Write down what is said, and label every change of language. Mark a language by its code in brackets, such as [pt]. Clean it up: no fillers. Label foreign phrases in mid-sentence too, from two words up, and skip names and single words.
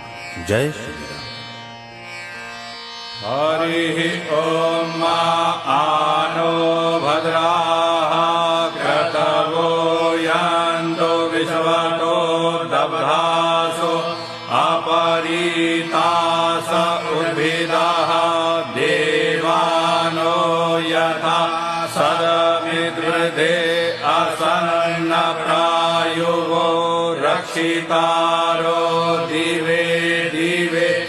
[gu] જય શ્રી રામ. [sa] હરિ ઓમ આનો ભદ્રાઃ ક્રતવો યન્તો વિશ્વતો દબ્ધાસો अपरीतास उद्भिदाः देवानो यथा सदमिद्रुधे असन्नप्रायुवो रक्षितारो दिवे दिवे